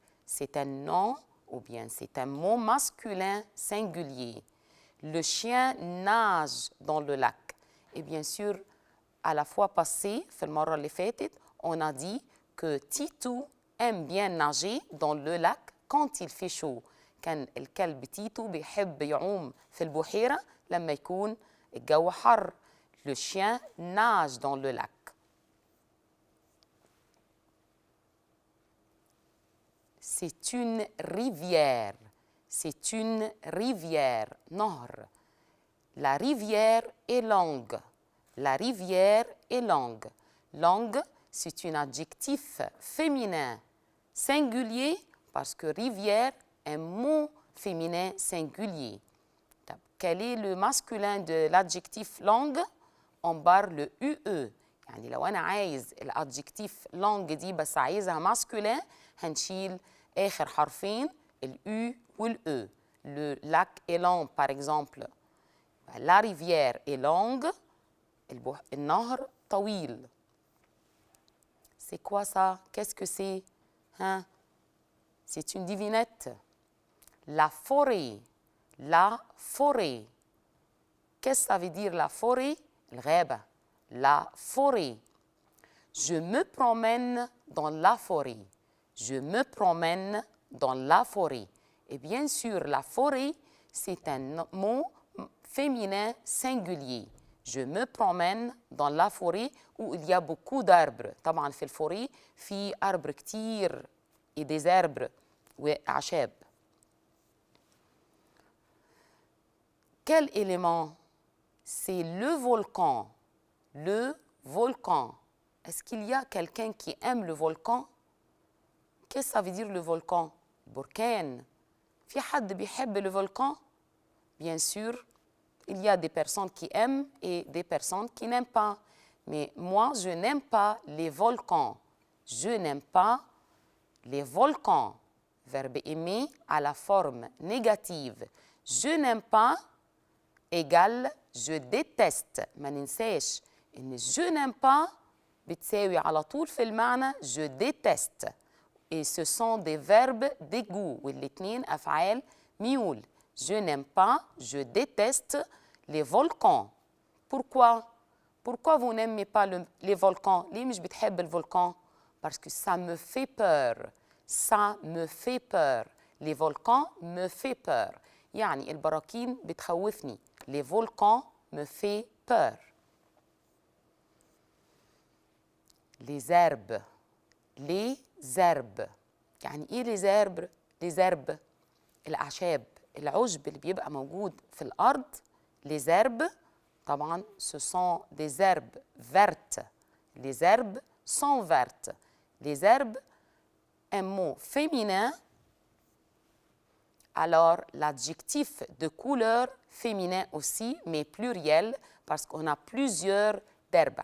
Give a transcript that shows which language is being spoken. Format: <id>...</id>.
<fr>C'est un nom ou bien c'est un mot masculin singulier. Le chien nage dans le lac. Et bien sûr, à la fois passée,</fr> <ar>في المرة اللي فاتت,</ar> <fr>on a dit que Tito aime bien nager dans le lac quand il fait chaud.</fr> <ar>كان الكلب تيتو بيحب يعوم في البحيرة لما يكون الجو حر.</ar> <fr>Le chien nage dans le lac. C'est une rivière. C'est une rivière.</fr> <ar>نهر.</ar> <fr>La rivière est longue. La rivière est longue. Longue, c'est un adjectif féminin singulier parce que rivière est un mot féminin singulier. Quel est le masculin de l'adjectif longue? On barre le UE.</fr> <ar>يعني لو أنا عايز الادجكتيف longue دي بس عايزها masculin هنشيل آخر حرفين الU والE.</ar> <fr>Le lac est long, par exemple. La rivière est longue.</fr> <ar>النهر طويل.</ar> <fr>C'est quoi ça? Qu'est-ce que c'est? Hein? C'est une devinette. La forêt. La forêt. Qu'est-ce que ça veut dire la forêt?</fr> <ar>الغابة.</ar> <fr>La forêt. Je me promène dans la forêt. Je me promène dans la forêt. Et bien sûr, la forêt, c'est un mot féminin singulier. Je me promène dans la forêt où il y a beaucoup d'arbres.</fr> <ar>طبعا في الفوري في arbres كتير</ar> <fr>et des arbres</fr> <ar>وأعشاب.</ar> <fr>Quel élément? C'est le volcan. Le volcan. Est-ce qu'il y a quelqu'un qui aime le volcan? Qu'est-ce que ça veut dire le volcan?</fr> <ar>بركان. في حد بيحب</ar> <fr>le volcan? Bien sûr, il y a des personnes qui aiment et des personnes qui n'aiment pas. Mais moi, je n'aime pas les volcans. Je n'aime pas les volcans. Verbe aimer à la forme négative. Je n'aime pas égale je déteste.</fr> <ar>ما ننساش إن</ar> <fr>je n'aime pas</fr> <ar>بتساوي على طول في المعنى</ar> <fr>je déteste. Et ce sont des verbes dégoût</fr> <ar>والاتنين أفعال ميول.</ar> <fr>Je n'aime pas, je déteste les volcans. Pourquoi? Pourquoi vous n'aimez pas les volcans?</fr> <ar>ليه مش بتحب الفولكان؟</ar> <fr>Parce que ça me fait peur. Ça me fait peur. Les volcans me fait peur.</fr> <ar>يعني البراكين بتخوفني.</ar> <fr>Les volcans me fait peur. Les herbes. Les herbes.</fr> <ar>يعني ايه les herbes؟ les herbes الأعشاب، العشب اللي بيبقى موجود في الأرض.</ar> <fr>les herbes طبعا ce sont des herbes vertes. les herbes sont vertes. les herbes un mot féminin. Alors l'adjectif de couleur féminin aussi mais pluriel parce qu'on a plusieurs d'herbes.</fr>